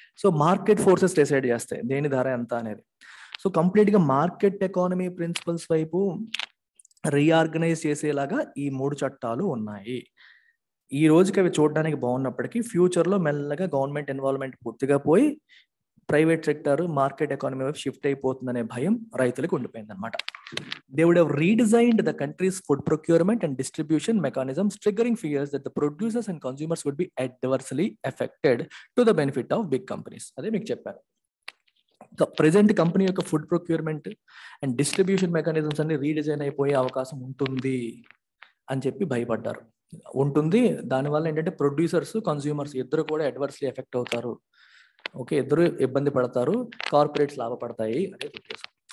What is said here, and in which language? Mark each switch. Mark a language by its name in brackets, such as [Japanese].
[Telugu] So market forces decide చేస్తాయి దేని ధర ఎంత అనేది. సో కంప్లీట్గా మార్కెట్ ఎకానమీ ప్రిన్సిపల్స్ వైపు రీఆర్గనైజ్ చేసేలాగా ఈ 3 చట్టాలు ఉన్నాయి. ఈ రోజుకి అవి చూడడానికి బాగున్నప్పటికీ ఫ్యూచర్లో మెల్లగా గవర్నమెంట్ ఇన్వాల్వ్మెంట్ పూర్తిగా పోయి ప్రైవేట్ సెక్టర్ మార్కెట్ ఎకానమీ వైపు షిఫ్ట్ అయిపోతుందనే భయం రైతులకు ఉండిపోయింది అనమాట. [English] They would have redesigned the country's food procurement and distribution mechanisms, triggering fears that the producers and consumers would be adversely affected to the benefit of big companies. [Telugu] అదే మీకు చెప్పాను. Present company యొక్క food procurement and distribution mechanisms అన్ని redesign అయిపోయే అవకాశం ఉంటుంది అని చెప్పి భయపడ్డారు. ఉంటుంది. దానివల్ల ఏంటంటే ప్రొడ్యూసర్స్ కన్స్యూమర్స్ ఇద్దరు కూడా అడ్వర్స్లీ ఎఫెక్ట్ అవుతారు. ఓకే, ఇద్దరు ఇబ్బంది పడతారు, కార్పొరేట్స్ లాభపడతాయి అనేది ఉద్దేశం.